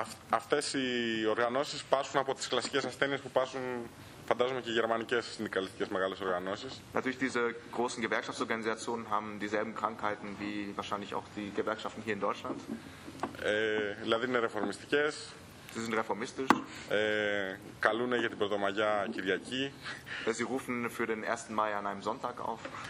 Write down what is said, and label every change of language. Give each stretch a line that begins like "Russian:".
Greek: Αυτές οι οργανώσεις πάσχουν από τις κλασικές ασθένειες που πάσχουν, φαντάζομαι, και οι γερμανικές συνδικαλιστικές μεγάλες οργανώσεις.
German: Natürlich, diese großen Gewerkschaftsorganisationen haben dieselben Krankheiten wie wahrscheinlich auch die Gewerkschaften hier in Deutschland.
Greek: Δηλαδή είναι ρεφορμιστικές.
German: Sie sind reformistisch.
Greek: Καλούνε για την Πρωτομαγιά Κυριακή.
German: Sie rufen für den 1. Mai an einem Sonntag auf.